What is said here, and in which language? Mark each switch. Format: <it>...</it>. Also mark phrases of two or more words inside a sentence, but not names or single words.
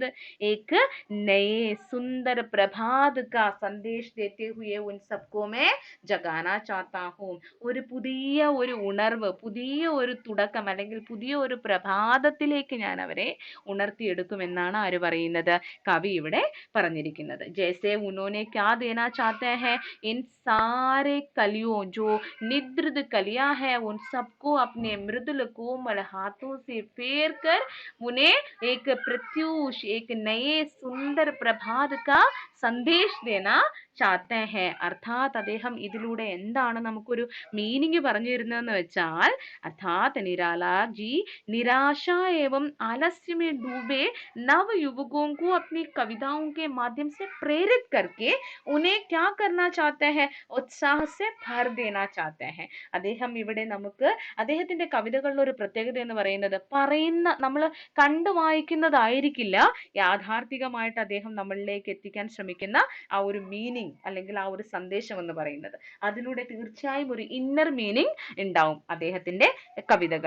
<hi>एक नये सुंदर प्रभात का संदेश देते हुए उन सबको मैं जगाना चाहता हूं,</hi> <ml>ഒരു പുതിയ ഒരു ഉണർവ്, പുതിയ ഒരു തുടക്കം, അല്ലെങ്കിൽ പുതിയ ഒരു പ്രഭാതത്തിലേക്ക് ഞാൻ അവരെ ഉണർത്തിയെടുക്കുമെന്നാണ് ആര് പറയുന്നത്? കവി ഇവിടെ പറഞ്ഞിരിക്കുന്നത്.</ml> <hi>ജैसे उन्होंने क्या देना चाहते हैं, इन सारे कलियों जो निद्रित कलियां है उन सबको अपने मृदुल कोमल हाथों से फेर कर उन्हें एक प्रत्यूष, एक नए सुंदर प्रभात का संदेश देना चाहते हैं.</hi> <ml>അർത്ഥാത് അദ്ദേഹം ഇതിലൂടെ എന്താണ് നമുക്കൊരു മീനിങ് പറഞ്ഞു തരുന്നതെന്ന് വെച്ചാൽ, അർത്ഥാത് നിരാലാജി</ml> <hi>निराशा एवं आलस्य में डूबे नव युवकों को अपनी कविताओं के माध्यम से प्रेरित करके उन्हें क्या करना चाहते हैं? उत्साह से भर देना चाहते हैं.</hi> <ml>അദ്ദേഹം ഇവിടെ നമുക്ക് അദ്ദേഹത്തിന്റെ കവിതകളിൽ ഒരു പ്രത്യേകത എന്ന് പറയുന്ന നമ്മൾ കണ്ടു വായിക്കുന്നതായിരിക്കില്ല യാഥാർത്ഥികമായിട്ട് അദ്ദേഹം നമ്മളിലേക്ക് എത്തിക്കാൻ ശ്രമിക്കുന്ന ആ ഒരു മീനിങ്, അല്ലെങ്കിൽ ആ ഒരു സന്ദേശം എന്ന് പറയുന്നത്. അതിലൂടെ തീർച്ചയായും ഒരു ഇന്നർ മീനിങ് ഉണ്ടാവും അദ്ദേഹത്തിന്റെ കവിതകൾ.</ml>